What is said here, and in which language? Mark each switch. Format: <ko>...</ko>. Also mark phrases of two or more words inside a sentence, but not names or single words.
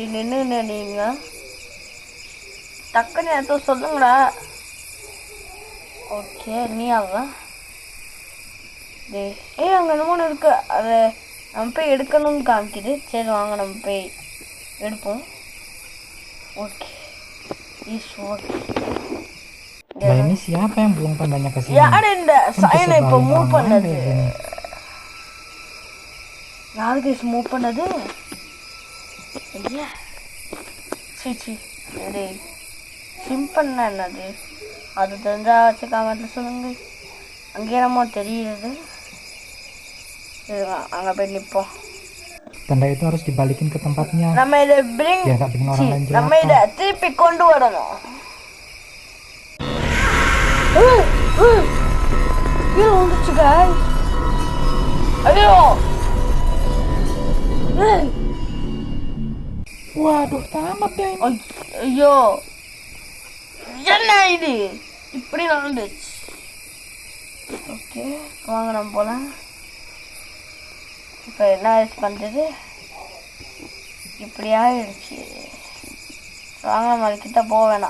<ta>நின்று நீங்கள் டக்குன்னு எதுவும் சொல்லுங்கடா. ஓகே நீ அவன் அங்கே என்னமோ இருக்கு. அதை நம்ம போய் எடுக்கணும்னு காமிக்குது. சரி வாங்க நம்ம போய் எடுப்போம். ஓகே</ta> <id>ini siapa yang belum tandanya ke sini?</id> <ta>யார் இந்த சைனை இப்போ மூவ் பண்ணது? யாருக்கு மூவ் பண்ணது? ஐயா சீச்சி டேய் சிம்பன்னா என்னது? அது தெரிஞ்சா வச்சு காமெண்ட்ல சொல்லுங்க. அங்கே நம்ம தெரியுது. அங்கே போய் நிற்போம்.</ta> <id>Tanda itu harus dibalikin ke tempatnya.</id> <ta>நம்ம இதை bring</ta> <id>ya nggak bikin orang lain celaka.</id> <ta>நம்ம இதை திருப்பி கொண்டு வரணும். கீழே வந்துச்சு guys. ஐயோ</ta> <id>Waduh tamat ya ini.</id> <ta>ஐயோ என்ன இது இப்படி நடந்துச்சு? ஓகே வாங்க நம்ம போகலாம். இப்போ என்ன பண்ணுறது? இப்படி ஆயிடுச்சு. வாங்க நம்ம கிட்ட போக வேணாம்.</ta>